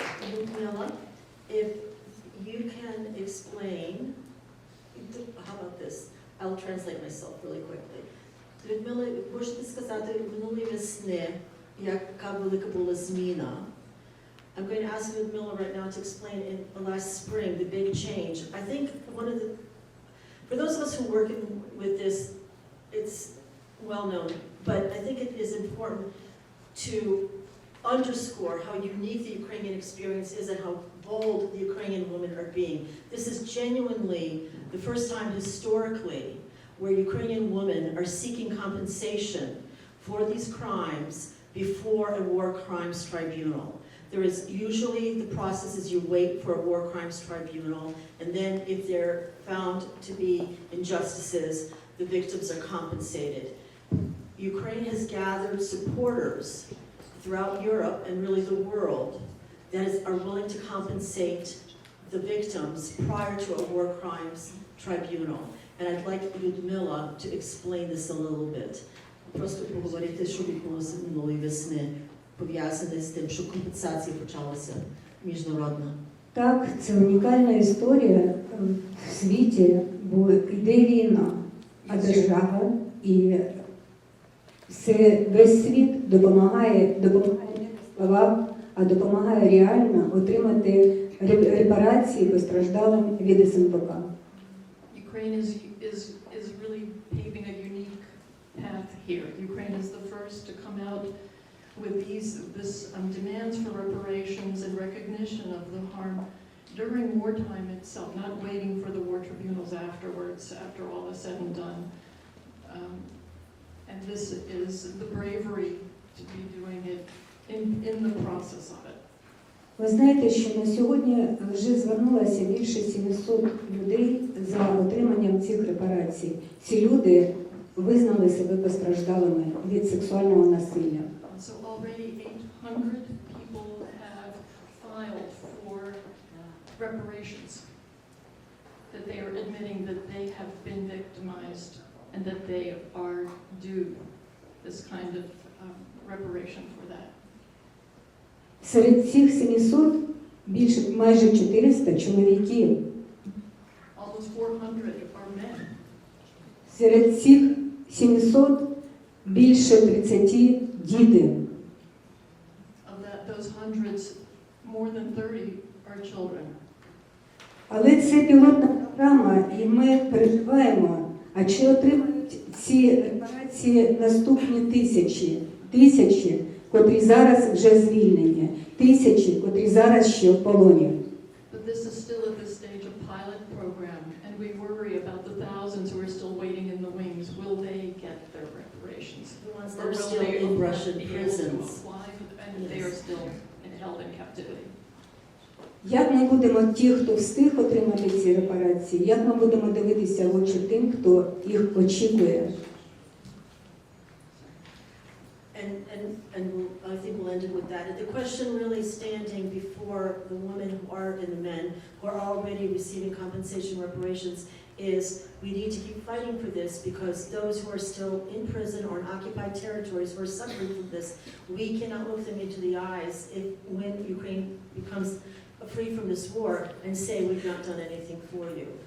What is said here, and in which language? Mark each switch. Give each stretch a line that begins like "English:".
English: Liudmyla, if you can explain, how about this? I'll translate myself really quickly.
Ukrainian: Liudmyla, можете сказати, минулої весни, яка велика була зміна?
English: I'm going to ask Liudmyla right now to explain in last spring the big change. I think one of the, for those of us who work with this, it's well known, but I think it is important to underscore how unique the Ukrainian experience is and how bold the Ukrainian women are being. This is genuinely the first time historically where Ukrainian women are seeking compensation for these crimes before a war crimes tribunal. There is usually the process is you wait for a war crimes tribunal, and then if they're found to be injustices, the victims are compensated. Ukraine has gathered supporters throughout Europe and really the world that are willing to compensate the victims prior to a war crimes tribunal. And I'd like Liudmyla to explain this a little bit.
Ukrainian: Просто поговорити, що відбулося минулої весни, пов'язане з тим, що компенсація почалася міжнародна. Так, це унікальна історія в світі, бо йде війна, а держава і весь світ допомагає не в словах, а допомагає реально отримати репарації постраждалим від СМТК.
English: Ukraine is really paving a unique path here. Ukraine is the first to come out with demands for reparations and recognition of the harm during wartime itself, not waiting for the war tribunals afterwards, after all is said and done. And this is the bravery to be doing it in the process of it.
Ukrainian: Ви знаєте, що на сьогодні вже звернулося більше 700 людей за отриманням цих репарацій. Ці люди визнали себе постраждалими від сексуального насилля.
English: So already 800 people have filed for reparations, that they are admitting that they have been victimized and that they are due this kind of reparation for that.
Ukrainian: Серед цих 700 майже 400 чоловіків.
English: Almost 400 are men.
Ukrainian: Серед цих 700 більше 30 діти.
English: Of those hundreds, more than 30 are children.
Ukrainian: Але це пілотна програма, і ми переживаємо, а чи отримають ці репарації наступні тисячі, котрі зараз вже звільнені, тисячі, котрі зараз ще в полоні.
English: But this is still at the stage of pilot program, and we worry about the thousands who are still waiting in the wings. Will they get their reparations? The ones that Or are will still they in Russian be able to prisons. apply for and they are still held in captivity?
Ukrainian: Як ми будемо ті, хто встиг отримати ці репарації, як ми будемо дивитися в очі тим, хто їх очікує?
English: And I think we'll end it with that. The question really standing before the women who are and the men who are already receiving compensation reparations is we need to keep fighting for this, because those who are still in prison or in occupied territories who are suffering from this, we cannot look them into the eyes when Ukraine becomes free from this war and say we've not done anything for you.